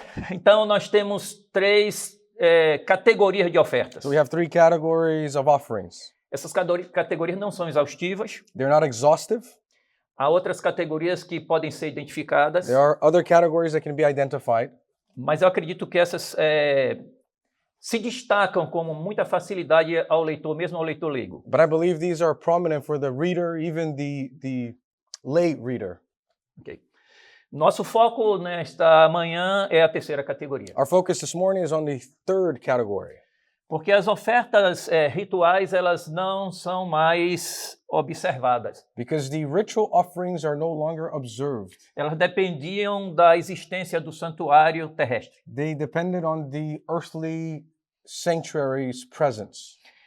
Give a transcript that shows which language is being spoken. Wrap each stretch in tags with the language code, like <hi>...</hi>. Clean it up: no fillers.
<pt>Então nós temos 3 categorias de ofertas.</pt> <en>So we have 3 categories of offerings.</en> <pt>Essas categorias não são exaustivas.</pt> <en>They're not exhaustive.</en> <pt>Há outras categorias que podem ser identificadas.</pt> <en>There are other categories that can be identified.</en> <pt>Mas eu acredito que essas se destacam com muita facilidade ao leitor, mesmo ao leitor leigo.</pt> <en>But I believe these are prominent for the reader, even the lay reader. Okay.</en> <pt>Nosso foco nesta manhã é a 3ª categoria.</pt> <en>Our focus this morning is on the 3rd category.</en> <pt>Porque as ofertas rituais, elas não são mais observadas.</pt> <en>Because the ritual offerings are no longer observed.</en> <pt>Elas dependiam da existência do santuário terrestre.</pt> <en>They depended on the earthly sanctuary's presence.</en>